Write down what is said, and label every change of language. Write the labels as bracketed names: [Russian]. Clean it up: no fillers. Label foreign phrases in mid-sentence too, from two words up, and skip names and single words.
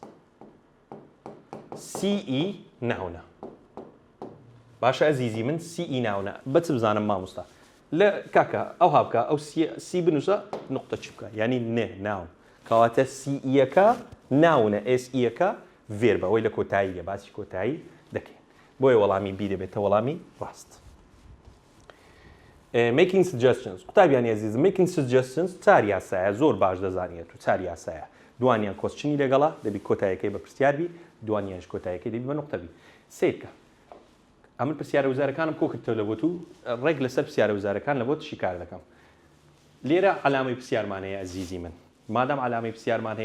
[Central Kurdish] CE ناونە باشە ئەزیزی من CE ناونە بەچ بزانم مامۆستا لە کاکە ئەو هابکە ئەو سی بنووسە نقطە چ بکە ینی نێ ناون کەواتە CE-یەکە ناونە SE-یەکە ڤێربە ئەوەی لە کۆتاییە باسی کۆتایی دەکەین بۆیە وەڵامی بی دەبێتە وەڵامی ڕاست [English] making suggestions [Central Kurdish] قوتابیانی ئەزیز [English] making suggestions [Central Kurdish] چار یاسایە زۆر باش دەزانێت و چار یاسایە دوانیان کۆسچنی لەگەڵا دەبی کۆتاییەکەی بە پرسیاربی دوانیانش کۆتاییەکەی دەبی بە نقطەبی سێکە ئەمن پرسیارە وزارەکانم کۆ کردەوە لە بۆ تو ڕێک لەسەر پرسیارە وزارەکان لە بۆ تشی کار دەکەم لێرە عەلامەی پرسیارمان هەیە ئەزیزی من مادام عەلامەی پرسیارمان هەیە